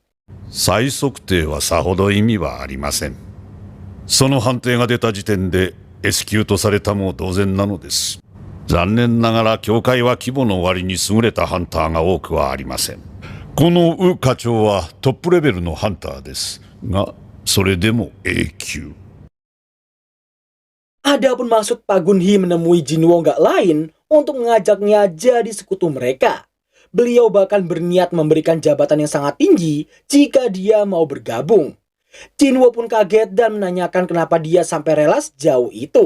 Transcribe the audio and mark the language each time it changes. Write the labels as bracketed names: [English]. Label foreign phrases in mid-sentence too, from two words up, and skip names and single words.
[Japanese] 再測定はさほど意味はありません。その判定が出た時点で S 級とされたも同然なのです。残念ながら協会は規模の割に優れたハンターが多くはありません。このウ課長はトップレベルのハンターですが、それでも A 級。 [Indonesian] Adapun maksud Pak Gunhee menemui Jinwo nggak lain untuk mengajaknya jadi sekutu mereka. Beliau bahkan berniat memberikan jabatan yang sangat tinggi jika dia mau bergabung. Jinwo pun kaget dan menanyakan kenapa dia sampai rela sejauh itu.